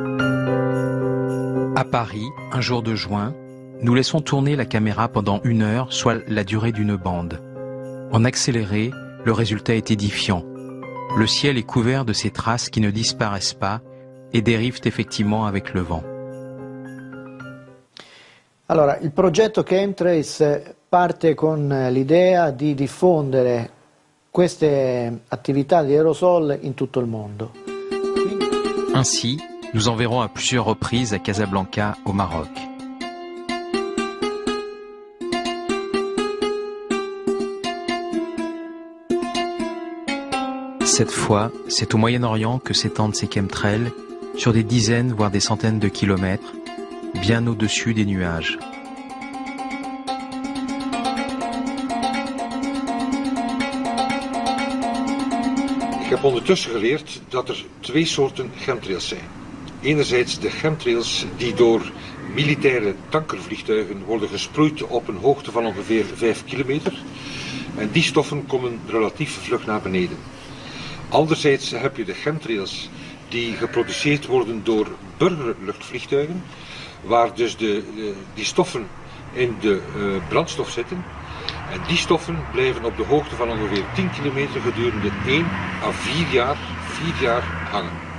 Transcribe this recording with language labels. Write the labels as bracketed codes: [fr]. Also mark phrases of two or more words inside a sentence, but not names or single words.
[fr] À Paris, un jour de juin, nous laissons tourner la caméra pendant 1 heure, soit la durée d'une bande. En accéléré, le résultat est édifiant. Le ciel est couvert de ces traces qui ne disparaissent pas et dérivent effectivement avec le vent. [it] Allora, il progetto Chemtrails parte con l'idea di diffondere queste attività di aerosol in tutto il mondo. [fr] Ainsi, nous enverrons à plusieurs reprises à Casablanca, au Maroc. Cette fois, c'est au Moyen-Orient que s'étendent ces chemtrails, sur des dizaines voire des centaines de kilomètres, bien au-dessus des nuages. [nl] Ik heb ondertussen geleerd dat er 2 soorten chemtrails zijn. Enerzijds de chemtrails die door militaire tankervliegtuigen worden gesproeid op een hoogte van ongeveer 5 kilometer. En die stoffen komen relatief vlug naar beneden. Anderzijds heb je de chemtrails die geproduceerd worden door burgerluchtvliegtuigen, waar dus die stoffen in de brandstof zitten. En die stoffen blijven op de hoogte van ongeveer 10 kilometer gedurende 1 à 4 jaar hangen.